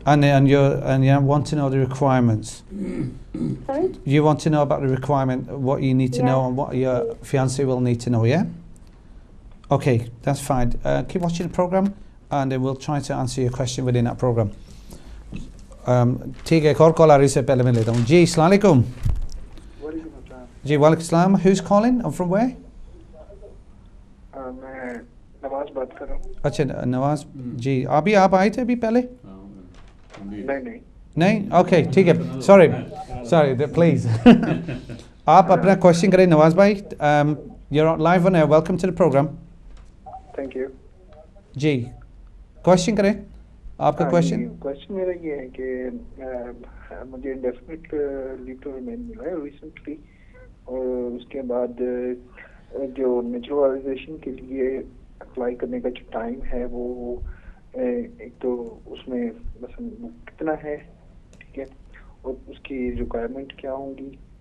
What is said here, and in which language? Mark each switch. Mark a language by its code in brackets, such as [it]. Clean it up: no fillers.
[en] And you want to know the requirements. Sorry? You want to know about the requirement, what you need to know, and what your fiancé will need to know, yeah? Okay, that's fine. Keep watching the program, and then we'll try to answer your question within that program. [hi] ठीक है, एक और call आ रही से पहले मैं लेता हूँ। जी अस्सलाम वालेकुम। जी वालेकुम सलाम। [en] Who's calling? I'm from where? [hi] मैं नवाज बात कर रहा हूँ। अच्छा नवाज जी, आप आए थे अभी पहले? नहीं, ओके ठीक है, सॉरी प्लीज। आप अपना क्वेश्चन करें नवाज भाई। [en] you're live on air, welcome to the program. Thank you. [hi] Ji question करें, आपका क्वेश्चन मेरा ये है कि मुझे इंडेफिनिट लीव टू रिमेन मिला है रिसेंटली, और उसके बाद जो नेचुरलाइजेशन के लिए अप्लाई करने का जो टाइम है वो एक तो उसमें मतलब कितना है, ठीक है, और उसकी रिक्वायरमेंट क्या होंगी,